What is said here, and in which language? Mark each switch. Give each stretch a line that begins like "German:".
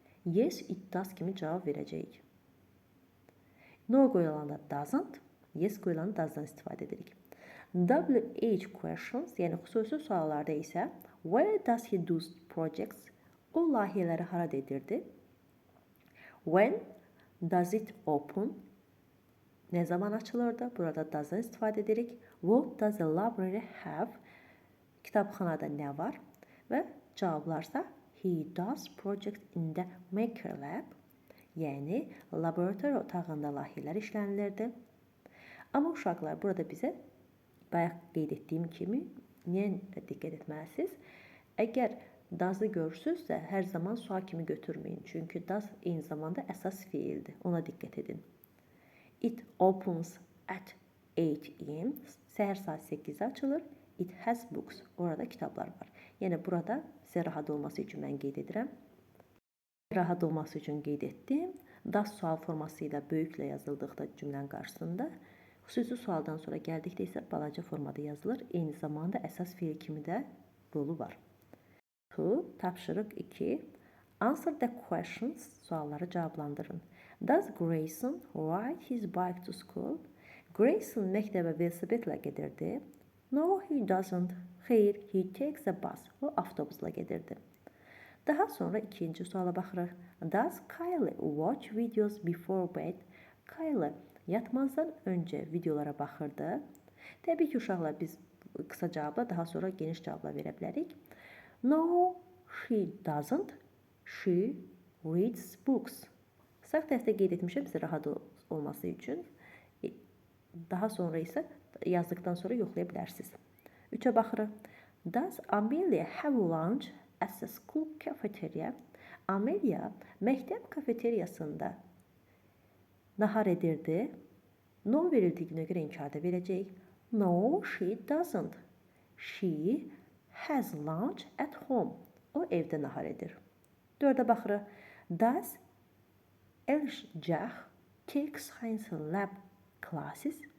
English: Yes, it does
Azerbaijani: kimi cavab verəcəyik. No qoyulanda doesn't, yes qoyulanda does'dan istifadə edirik.
English: WH questions,
Azerbaijani: yəni xüsusi suallarda isə
English: where does he do projects?
Azerbaijani: O layihələri harada edirdi?
English: When does it open?
Azerbaijani: Nə zaman açılırdı? Burada does'dan istifadə edirik.
English: What does the library have?
Azerbaijani: Kitabxanada nə var? Və cavablarsa
English: he does project in the maker lab.
Azerbaijani: Yəni, laboratoriya otağında layihələr işlənilirdi. Amma uşaqlar, burada bizə bayaq qeyd etdiyim kimi, niyə diqqət etməlisiniz? Əgər does-ı görürsünüzsə, hər zaman sual kimi götürməyin. Çünki does eyni zamanda əsas fe'ildir. Ona diqqət edin.
English: It opens at 8 am.
Azerbaijani: Səhər saat 8-də açılır.
English: It has books.
Azerbaijani: Orada kitablar var. Yəni, burada sizə rahat olması üçün mən qeyd edirəm. Rahat olması üçün qeyd etdim. Does sual forması ilə böyüklə yazıldıqda cümlənin qarşısında, xüsusi sualdan sonra gəldikdə isə balaca formada yazılır. Eyni zamanda əsas fe'il kimi də rolu var.
English: Tapşırıq 2. Answer the questions.
Azerbaijani: Sualları cavablandırın.
English: Does Grayson ride his bike to school?
Azerbaijani: Grayson məktəbə velosipedlə gedirdi.
English: No, he doesn't. Xeyr, he takes a bus.
Azerbaijani: O avtobusla gedirdi. Daha sonra ikinci suala baxırıq.
English: Does Kylie watch videos before bed?
Azerbaijani: Kylie yatmazdan öncə videolara baxırdı. Təbii ki, uşaqlar, biz qısa cavabla, daha sonra geniş cavabla verə bilərik.
English: No, she doesn't. She reads books.
Azerbaijani: Sağ tərəfdə qeyd etmişəm sizə rahat olması üçün. Daha sonra isə yazdıqdan sonra yoxlaya bilərsiniz. 3-ə baxırıq.
English: Does Amelia have lunch at the school cafeteria?
Azerbaijani: Amelia məktəb kafeteriyasında nahar edirdi. No verildiyinə görə inkarda verəcəyik.
English: No, she doesn't. She has lunch at home.
Azerbaijani: O evdə nahar edir. 4-ə baxırıq.
English: Does Elşah take science lab classes?